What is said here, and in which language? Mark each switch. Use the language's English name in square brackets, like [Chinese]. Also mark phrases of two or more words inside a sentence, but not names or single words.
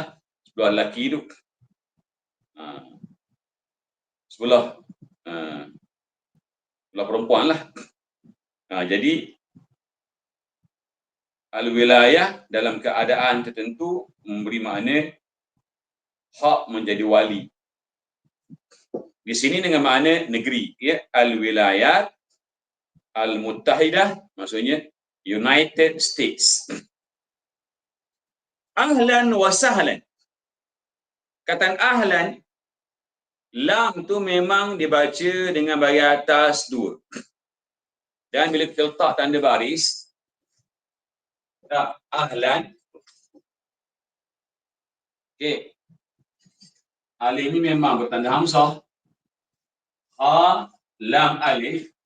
[Malay] Sebelah lelaki tu. Sebelah perempuan lah. Jadi al-wilayah dalam keadaan tertentu memberi makna hak menjadi wali. Di sini dengan makna negeri, ya, [Arabic] الولايات المتحدة [Malay] maksudnya [English] United States. [Arabic] أهلا وسهلا. [Malay] Kataan ahlan, lam tu memang dibaca dengan baris atas dua. Dan bila kita letak tanda baris, ahlan, okey, alif ni memang bertanda hamzah. Ha, lam alif.